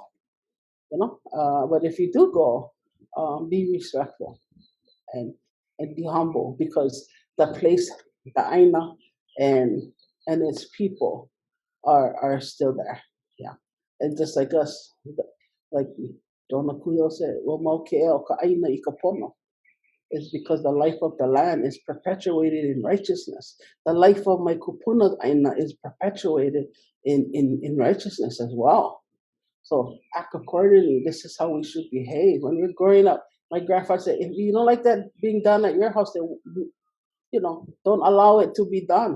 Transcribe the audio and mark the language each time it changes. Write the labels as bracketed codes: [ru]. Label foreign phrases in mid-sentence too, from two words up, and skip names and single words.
[en] But if you do go, be respectful and be humble, because the place, the ʻāina, and its people are still there. Yeah, and just like us, Like Donna Kuyo said, [haw] "Wa mau ke ea o ka ʻāina I ka pono." [en] Is because the life of the land is perpetuated in righteousness. The life of my [haw] kupuna ʻāina [en] is perpetuated in righteousness as well. So act accordingly. This is how we should behave. When we're growing up, my grandfather said, if you don't like that being done at your house, then, don't allow it to be done.